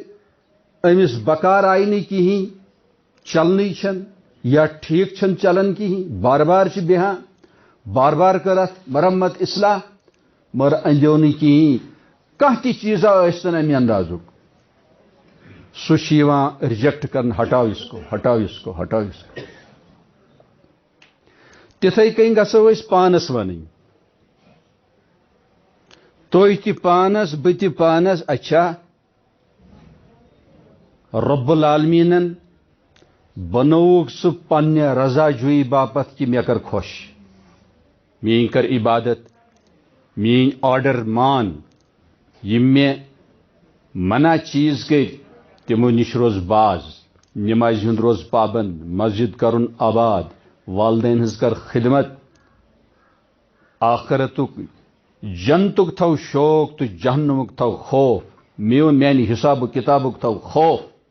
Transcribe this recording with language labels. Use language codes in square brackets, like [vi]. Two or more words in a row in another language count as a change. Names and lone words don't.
[ks] أمِس بکار آیہِ نہٕ کِہیٖنۍ چلنٕے چھنہٕ یا ٹھیٖک چھنہٕ چلان کِہیٖنۍ بار بار چھِ بیٚہان بار بار کٔر اتھ مرمت اصلاح مگر أنٛدیو نہٕ کِہیٖنۍ کانٛہہ تہِ چیٖزا ٲسۍتن اَمہِ اندازُک سُہ چھُ یِوان رِجیکٹ کرنہٕ [ur] ہٹاو اس کو ہٹاو اس کو ہٹاو اس کو [ks] تِتھٕے کٔنۍ گژھو أسۍ پانس وَنٕنۍ تُہۍ تہِ پانس بہٕ تہِ پانس اچھا رۄب العالمیٖنن بنووُکھ سُہ پننہِ رضا جویی باپتھ کہِ مےٚ کر خۄش میٲنۍ کر عبادت میٲنۍ آرڈر مان یِم مےٚ منع چیٖز کٔرۍ تِمو نِش روز باز نمازِ ہُنٛد روز پابند مسجد کرُن آباد والدین ہٕنٛز کر خدمت آخرتُک جنتُک تھو شوق تہٕ جہنمُک تھو خوف میانہِ حسابُک کِتابُک تھو خوف